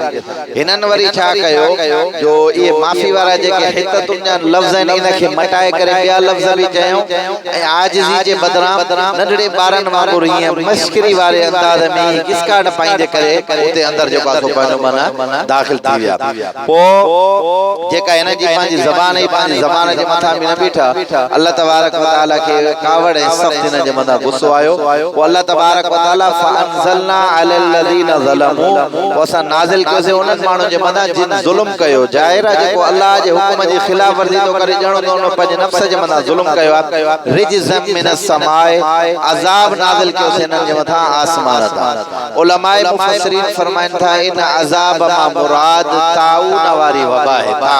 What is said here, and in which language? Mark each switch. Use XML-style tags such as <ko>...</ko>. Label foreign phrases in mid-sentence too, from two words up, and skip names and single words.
<sd>हिननि वरी छा कयो जो इहे माफ़ी वारा जेके हिततुन जा लफ़्ज़ आहिनि इनखे मटाए करे ॿिया लफ़्ज़ बि चयूं, ऐं आजिज़ी जे बदिरां नंढड़े ॿारनि वांगुरु ईअं मश्करी वारे अंदाज़ में किसकाट पाईंदे करे उते अंदरि जेको आहे पंहिंजो माना दाख़िल थी विया। पोइ जेका हिन जी पंहिंजी ज़बान ई पंहिंजी ज़बान जे मथां बि न बीठा, अल्लाह</sd> <ar>تبارك وتعالى</ar> <sd>खे कावड़ ऐं सख़्त हिन जे मथां गुस्सो आयो। पोइ अल्लाह</sd> <ar>تبارك وتعالى فأنزلنا على الذين ظلموا,</ar> <sd>पोइ असां नाज़िल कयोसीं उन्हनि माण्हुनि जे मथां जिन ज़ुल्म कयो। ज़ाहिर आहे जेको अल्लाह जे हुकुम जी ख़िलाफ़ वर्ज़ी थो करे ॼणो त उन पंहिंजे नफ़्स जे मथां ज़ुल्म कयो आहे।</sd> <ar>رجزا من السماء,</ar> <sd>अज़ाब नाज़िल कयोसीं हिननि जे मथां आसमान तां। उलमाए मुफ़स्सिरीन फरमाइनि था इन अज़ाब मां मुराद ताऊन वारी वबा है।</sd>